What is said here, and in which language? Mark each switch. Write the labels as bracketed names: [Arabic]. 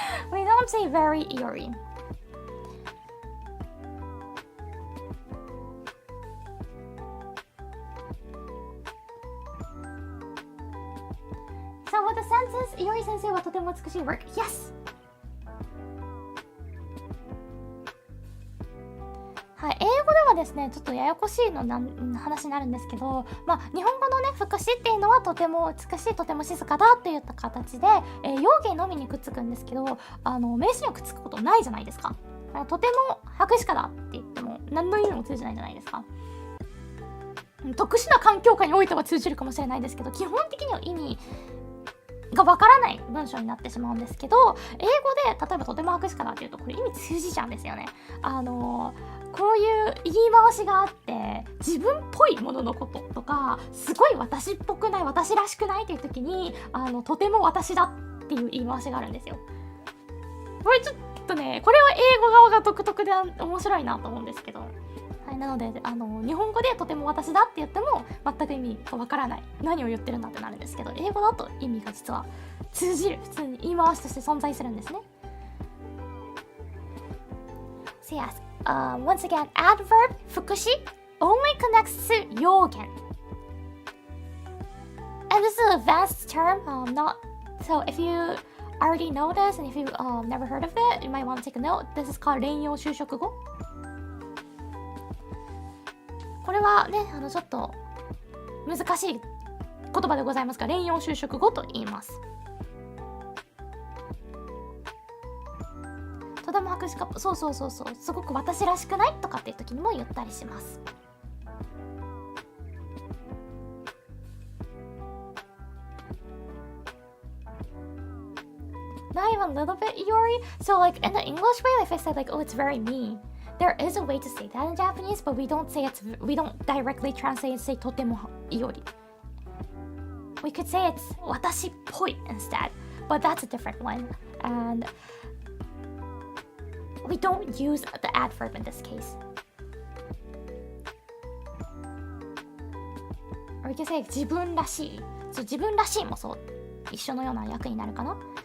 [English] We don't say very eerie. So with the sentence, Iori sensei wa totemo utsukushii work. Yes! [Japanese] はい、英語ではですね、ちょっとややこしいの話になるんですけど、日本語のね、副詞っていうのはとても美しい、とても静かだっていった形で、用言のみにくっつくんですけど、名詞にはくっつくことないじゃないですか。とても白しかだって言っても何の意味も通じないじゃないですか。特殊な環境下においては通じるかもしれないですけど、基本的には意味がわからない文章になってしまうんですけど、英語で例えばとても白しかだっていうとこれ意味通じちゃうんですよね。こういう言い回しがあって自分っぽいもののこととかすごい私っぽくない私らしくないっていう時にとても私だっていう言い回しがあるんですよ。これちょっとねこれは英語側が独特で面白いなと思うんですけど、はい、なので日本語でとても私だって言っても全く意味がわからない何を言ってるんだってなるんですけど、英語だと意味が実は通じる普通に言い回しとして存在するんですね。 [English] So yes, once again, adverb 副詞 only connects to 用言 and this is an advanced term, not so if you already know this and if you never heard of it, you might want to take a note. This is called 連用修飾語。 [Japanese] これはねちょっと難しい言葉でございますが連用修飾語と言います。とても白しかそうすごく私らしくないとかっていう時にも言ったりします。 [English] Not even a little bit Iori. So like in the English way, if I said like, oh, it's very me, there is a way to say that in Japanese, but we don't directly translate and say とてもIori. We could say it's 私っぽい instead, but that's a different one. And we don't use the adverb in this case. Or we can say 自分らしい。 [Japanese] そう、自分らしいもそう一緒のような役になるかな。